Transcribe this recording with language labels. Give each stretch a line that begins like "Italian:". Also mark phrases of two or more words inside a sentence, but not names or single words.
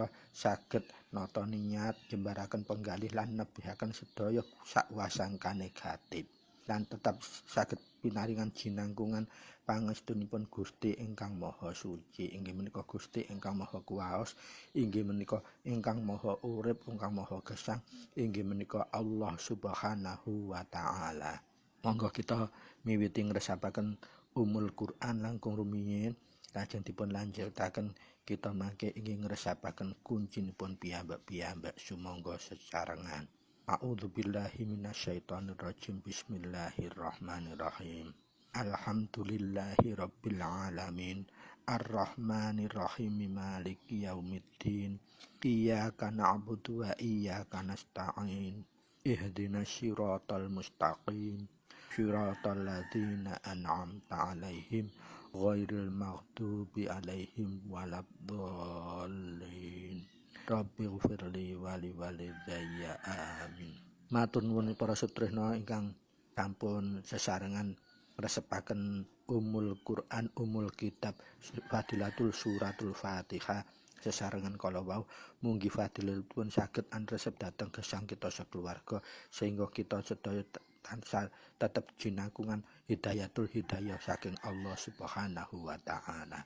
Javanese: saged nata niat jembaraken penggalih lan nebihaken sedaya sakwasangka negatif lan tetap saged pinaringan jinangkungan pangestunipun Gusti ingkang Maha Suci inggih menika Gusti ingkang Maha Kuwaos inggih menika ingkang Maha Urip ingkang Maha Gesang inggih menika
Arabic: الله سبحانه وتعالى.
Javanese: Monggo kita miwiti ngresapaken
Arabic: أم القرآن
Javanese: langkung rumiyin Lajeng dipun lanjutaken kita mangke ingin ngresapaken kuncinipun piyambak-piyambak sumangga sesarengan.
Arabic: أعوذ بالله من الشيطان الرجيم. بسم الله الرحمن الرحيم. الحمد لله رب العالمين. الرحمن الرحيم. مالك يوم الدين. إياك نعبد وإياك نستعين. اهدنا الصراط المستقيم. صراط الذين أنعمت عليهم غير المغضوب عليهم ولا الضالين. رب اغفر لي ولوالدي آمين.
Javanese: Matur nuwun para sedherek ingkang sampun sesarengan ngresepaken
Arabic: أم القرآن، أم الكتاب، فضيلة سورة الفاتحة
Javanese: sesarengan kala wau. Munggi fadilatipun saged andresep dhateng gesang kita sakeluarga sehingga kita sedaya tansah tetep jinangkungan
Arabic: هداية الهداية
Javanese: saking
Arabic: الله سبحانه وتعالى.